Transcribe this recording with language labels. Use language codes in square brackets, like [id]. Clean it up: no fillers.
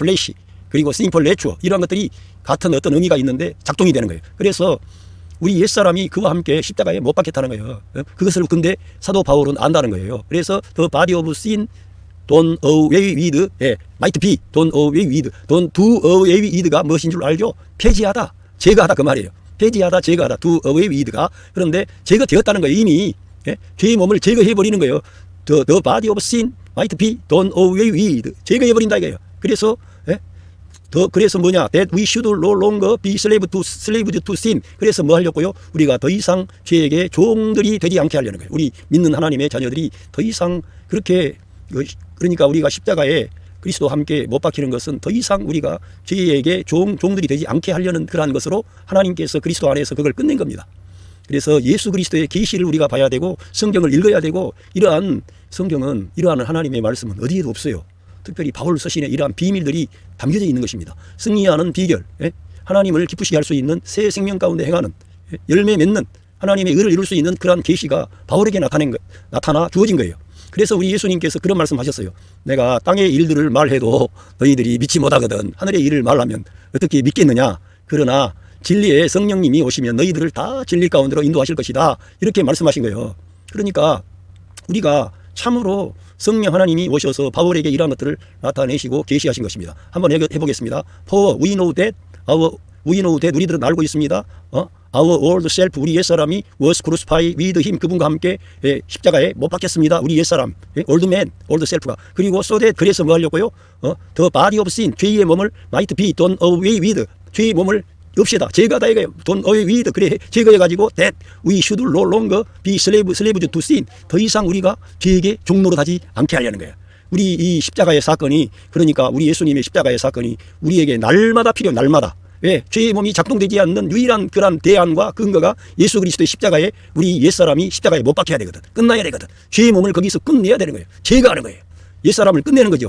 [ko] 플래시, 그리고 심플 내추어 이런 것들이 같은 어떤 의미가 있는데 작동이 되는 거예요. 그래서 우리 옛사람이 그와 함께 십자가에 못 박혔다는 거예요. 그것을 근데 사도 바울은 안다는 거예요. 그래서 [en] the body of sin don't away with, might be don't away with, don't do away with가 [ko] 무엇인 줄 알죠? 폐지하다, 제거하다 그 말이에요. 폐지하다, 제거하다, [en] do away with [ko] 가. 그런데 제거되었다는 거예요. 이미 죄의 몸을 제거해버리는 거예요. [en] The body of sin might be done away with, [ko] 제거해버린다 이거예요. 그래서 그래서 뭐냐? [en] That we should no longer be slaves to sin. [ko] 그래서 뭐 하려고요? 우리가 더 이상 죄에게 종들이 되지 않게 하려는 거예요. 우리 믿는 하나님의 자녀들이 더 이상 그렇게, 그러니까 우리가 십자가에 그리스도와 함께 못 박히는 것은 더 이상 우리가 죄에게 종들이 되지 않게 하려는 그러한 것으로 하나님께서 그리스도 안에서 그걸 끝낸 겁니다. 그래서 예수 그리스도의 계시를 우리가 봐야 되고 성경을 읽어야 되고, 이러한 성경은, 이러한 하나님의 말씀은 어디에도 없어요. 특별히 바울 서신에 이러한 비밀들이 담겨져 있는 것입니다. 승리하는 비결, 하나님을 기쁘시게 할 수 있는 새 생명 가운데 행하는, 열매 맺는, 하나님의 의를 이룰 수 있는 그러한 계시가 바울에게 나타나 주어진 거예요. 그래서 우리 예수님께서 그런 말씀하셨어요. 내가 땅의 일들을 말해도 너희들이 믿지 못하거든. 하늘의 일을 말하면 어떻게 믿겠느냐. 그러나 진리의 성령님이 오시면 너희들을 다 진리 가운데로 인도하실 것이다. 이렇게 말씀하신 거예요. 그러니까 우리가 참으로 성령 하나님이 오셔서 바울에게 이러한 것들을 나타내시고 계시하신 것입니다. 한번 해보겠습니다. [en] For we know that [ko] 우리들은 알고 있습니다. [en] Our old self, [ko] 우리 옛사람이 [en] was crucified with him, [ko] 그분과 함께 십자가에 못 박혔습니다. 우리 옛사람, [en] old man, old self [ko] 가. 그리고 [en] so that, [ko] 그래서 뭐 하려고요? [en] The body of sin, [ko] 죄의 몸을 [en] might be done away with, [ko] 죄의 몸을 없애다, 제거하다 이거예요. [en] done away with, [ko] 그래 제거해가지고 [en] that we should no longer be slaves to sin, [ko] 더 이상 우리가 죄에게 종노릇 하지 않게 하려는 거예요. 우리 이 십자가의 사건이, 그러니까 우리 예수님의 십자가의 사건이 우리에게 날마다 필요해요. 날마다. 왜? 죄의 몸이 작동되지 않는 유일한 그런 대안과 근거가 예수 그리스도의 십자가에, 우리 옛사람이 십자가에 못 박혀야 되거든. 끝나야 되거든. 죄의 몸을 거기서 끝내야 되는 거예요. 제거하는 거예요. 옛사람을 끝내는 거죠.